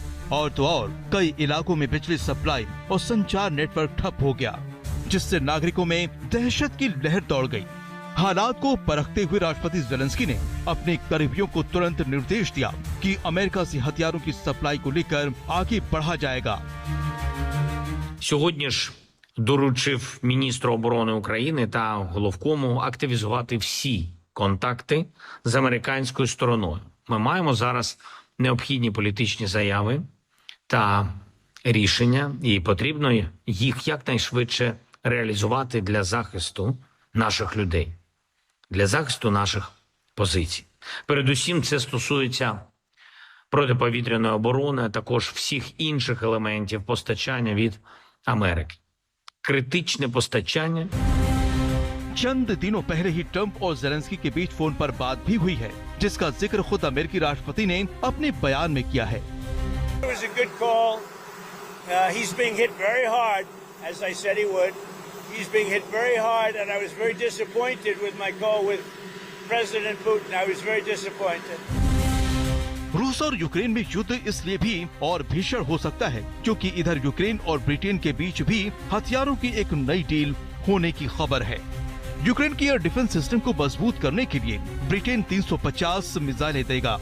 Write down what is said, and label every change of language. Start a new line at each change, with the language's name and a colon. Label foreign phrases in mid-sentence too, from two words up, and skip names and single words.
Hindi: और तो और कई इलाकों में बिजली सप्लाई और संचार नेटवर्क ठप हो गया, जिससे नागरिकों में दहशत की लहर दौड़ गई। हालात को परखते हुए राष्ट्रपति ज़ेलेंस्की ने अपने करीबियों को तुरंत निर्देश दिया कि अमेरिका से हथियारों की सप्लाई को लेकर आगे बढ़ा जाएगा।
Ukrainian: Сьогодні ж доручив міністру оборони України та головкому активізувати всі контакти з американською стороною. Ми маємо зараз необхідні політичні заяви та рішення, і потрібно їх якнайшвидше реалізувати для захисту наших людей, для захисту наших позицій. Передусім це стосується протиповітряної оборони, а також всіх інших елементів постачання від Америки. Критичне постачання.
Hindi: चंद दिनों पहले ही ट्रंप और ज़ेलेंस्की के बीच फोन पर बात भी हुई है, जिसका जिक्र खुद अमेरिकी राष्ट्रपति ने अपने बयान में किया है।
English: It was a good call. He's being hit very hard, as I said he would. He's being hit very hard, and I was very disappointed with my call with President Putin. I was very disappointed.
Hindi: रूस और यूक्रेन में युद्ध इसलिए भी और भीषण हो सकता है क्योंकि इधर यूक्रेन और ब्रिटेन के बीच भी हथियारों की एक नई डील होने की खबर है। यूक्रेन की
English: air defense system
Hindi: को मजबूत करने के लिए ब्रिटेन 350 मिसाइलें देगा।